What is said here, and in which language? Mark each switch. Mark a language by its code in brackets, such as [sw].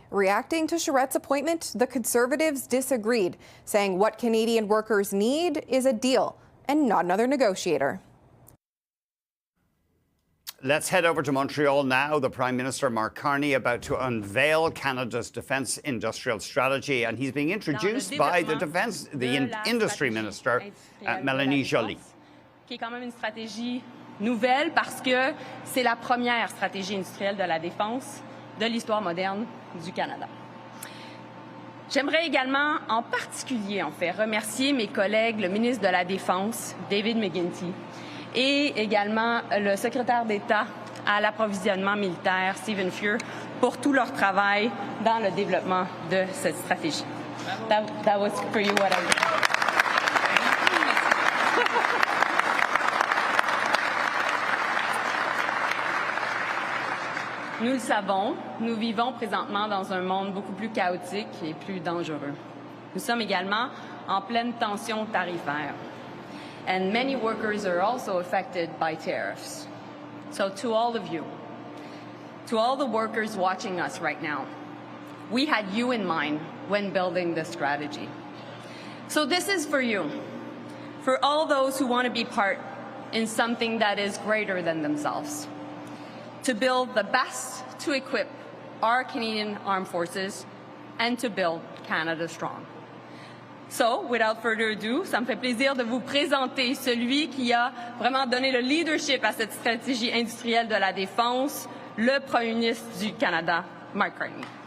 [en] Reacting to Charette's appointment, the Conservatives disagreed, saying what Canadian workers need is a deal and not another negotiator. Let's head over to Montreal now. The Prime Minister, Mark Carney, about to unveil Canada's defence industrial strategy, and he's being introduced by the Industry Minister, Mélanie Joly. [fr] Qui est quand même une stratégie nouvelle parce que c'est la première stratégie industrielle de la défense de l'histoire moderne du Canada. J'aimerais également, en particulier, remercier mes collègues, le ministre de la Défense, David McGuinty, et également le secrétaire d'État à l'approvisionnement militaire, Stephen Fuhr, pour tout leur travail dans le développement de cette stratégie. [en] That was for you what I did. [fr] Nous le savons, nous vivons présentement dans un monde beaucoup plus chaotique et plus dangereux. Nous sommes également en pleine tension tarifaire. [en] And many workers are also affected by tariffs. So to all of you, to all the workers watching us right now, we had you in mind when building this strategy. So this is for you, for all those who want to be part in something that is greater than themselves, to build the best to equip our Canadian Armed Forces and to build Canada strong. So, without further ado, [fr] ça me fait plaisir de vous présenter celui qui a vraiment donné le leadership à cette stratégie industrielle de la défense, le Premier ministre du Canada, Mark Carney.